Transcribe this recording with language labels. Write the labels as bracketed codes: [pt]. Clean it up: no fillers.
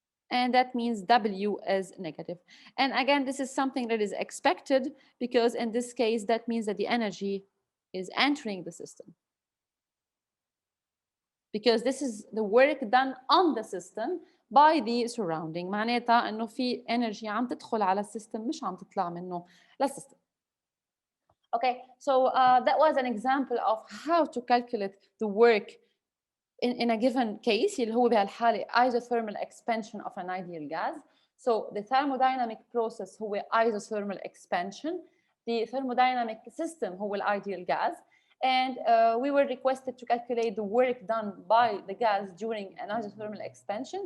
[en] And that means W is negative. And again, this is something that is expected because in this case, that means that the energy is entering the system. Because this is the work done on the system by the surrounding. [ar] معناتها انه في energy عم تدخل على السيستم مش عم تطلع منه للسيستم. [en] Okay, so that was an example of how to calculate the work in a given case [ar] اللي هو بهالحالة [en] isothermal expansion of an ideal gas. So the thermodynamic process هو isothermal expansion. The thermodynamic system هو ideal gas. And we were requested to calculate the work done by the gas during an isothermal expansion.